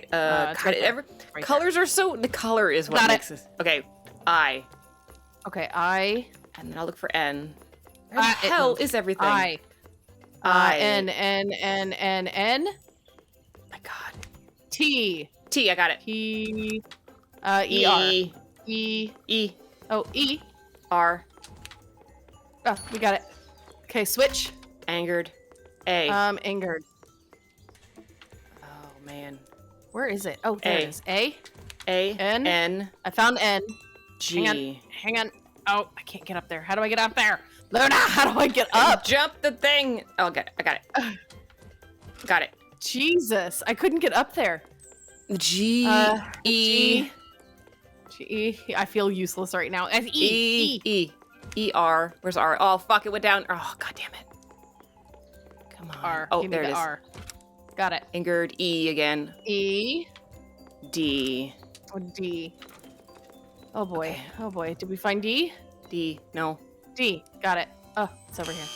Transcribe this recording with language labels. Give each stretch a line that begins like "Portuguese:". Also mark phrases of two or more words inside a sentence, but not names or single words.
English: it's right there. Right colors are so. The color is what Got it. makes this. Okay. I. Okay, I. And then I'll look for N. Where the hell is everything? I. N. My God. T. T, I got it. T. E. E-R. E. E. Oh, E. R. Oh, we got it. Okay, switch. Angered. A. Angered. Oh, man. Where is it? Oh, there it is. A. A. N. N. I found N. G. Hang on. Oh, I can't get up there. How do I get up there? Luna, how do I get up? Jump the thing. Oh, I got it. Got it. Jesus, I couldn't get up there. G. E. G. I feel useless right now. F E. E. E. R. Where's R? Oh, fuck, it went down. Oh, God damn it. Come on. R. Oh, Give me there it the is. R. Got it. Angered. E again. E. D. Oh, D. Oh boy. Okay. Oh boy. Did we find D? D. No. D. Got it. Oh, it's over here.